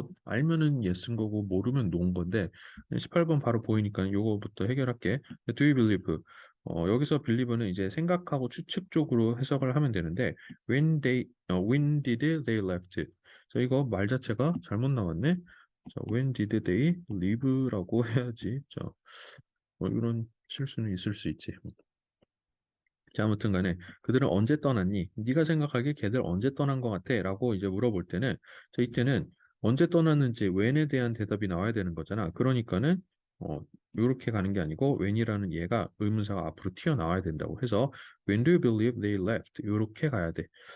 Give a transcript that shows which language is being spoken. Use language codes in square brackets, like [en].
[ko] 알면은 yes인 거고 모르면 no인 건데 18번 바로 보이니까 요거부터 해결할게. [en] Do you believe? [ko] 여기서 believe는 이제 생각하고 추측 쪽으로 해석을 하면 되는데 [en] when did they left? [ko] 자, 이거 말 자체가 잘못 나왔네. 자, [en] when did they leave [ko] 라고 해야지. 자, 이런 실수는 있을 수 있지. 자, 아무튼 간에 그들은 언제 떠났니? 네가 생각하기에 걔들 언제 떠난 것 같아? 라고 이제 물어볼 때는 자, 이때는 언제 떠났는지 when에 대한 대답이 나와야 되는 거잖아. 그러니까는 이렇게 가는 게 아니고 when이라는 얘가 의문사가 앞으로 튀어나와야 된다고 해서 [en] when do you believe they left? [ko] 이렇게 가야 돼.